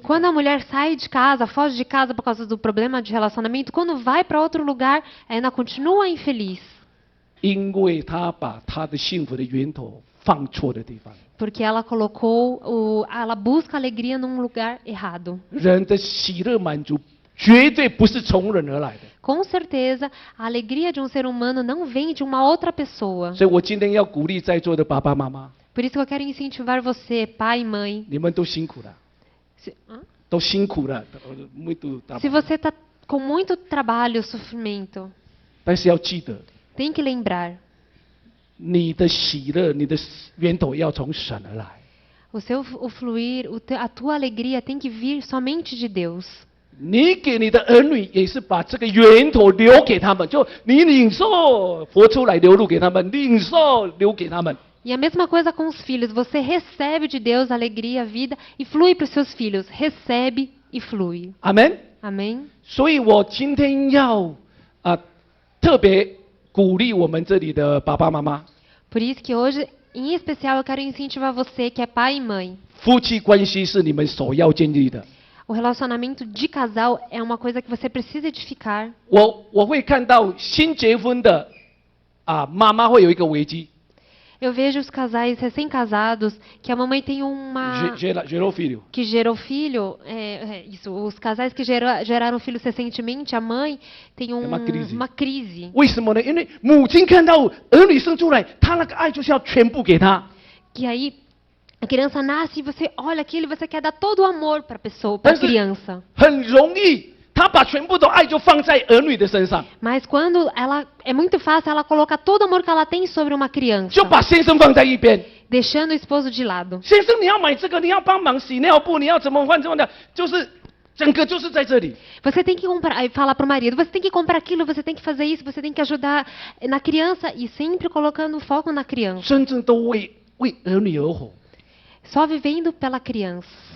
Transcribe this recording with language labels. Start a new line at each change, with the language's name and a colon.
Portuguese: Quando a mulher sai de casa, foge de casa por causa do problema de relacionamento, quando vai para outro lugar, ainda continua infeliz.
Chinese: 因为她把她的幸福的源头放错的地方。
Portuguese: Porque ela ela busca alegria num lugar errado.
Chinese: 人的喜乐满足绝对不是从人而来的。
Portuguese: Com certeza, a alegria de um ser humano não vem de uma outra pessoa.
Chinese: 所以我今天要鼓励在座的爸爸妈妈，
Portuguese: Por isso que eu quero incentivar você, pai e mãe.
Chinese: 你们都辛苦了， 都辛苦了，muito
Portuguese: Se você está com muito trabalho, sofrimento,
Chinese: 但是要记得，
Portuguese: tem que lembrar,
Chinese: 你的喜乐，你的源头要从神而来。
Portuguese: o fluir, a tua alegria tem que vir somente de Deus.
Chinese: 你给你的儿女也是把这个源头留给他们，就你领受活出来流露给他们，领受留给他们。
Portuguese: E a mesma coisa com os filhos. Você recebe de Deus a alegria, a vida e flui para os seus filhos. Recebe e flui.
Chinese: 阿门。
Portuguese: Amém?
Chinese: 所以我今天要特别鼓励我们这里的爸爸妈妈，
Portuguese: Por isso que hoje, em especial, eu quero incentivar você que é pai e mãe.
Chinese: 夫妻关系是你们首要建立的。
Portuguese: O relacionamento de casal é uma coisa que você precisa edificar.
Chinese: 我会看到新结婚的妈妈会有一个危机，
Portuguese: Eu vejo os casais recém-casados que a mamãe tem uma... gerou filho， que gerou filho, isso, os casais que geraram filhos recentemente, a mãe tem uma crise. uma crise.
Chinese: 为什么呢？因为母亲看到儿女生出来，她那个爱就是要全部给他。
Portuguese: Que aí a criança nasce e você olha aquilo e você quer dar todo o amor para a pessoa, para a criança.
Chinese: 很容易，她把全部的爱就放在儿女的身上，
Portuguese: Mas quando é muito fácil ela colocar todo o amor que ela tem sobre uma criança,
Chinese: 就把先生放在一边。
Portuguese: deixando o esposo de lado.
Chinese: 先生，你要买这个，你要帮忙洗尿布，你要怎么换怎么的，就是整个就是在这里。
Portuguese: Você tem que comprar, aí falar para o marido, você tem que comprar aquilo, você tem que fazer isso, você tem que ajudar na criança e sempre colocando o foco na criança.
Chinese: 真正都为儿女而活，
Portuguese: Só vivendo pela criança.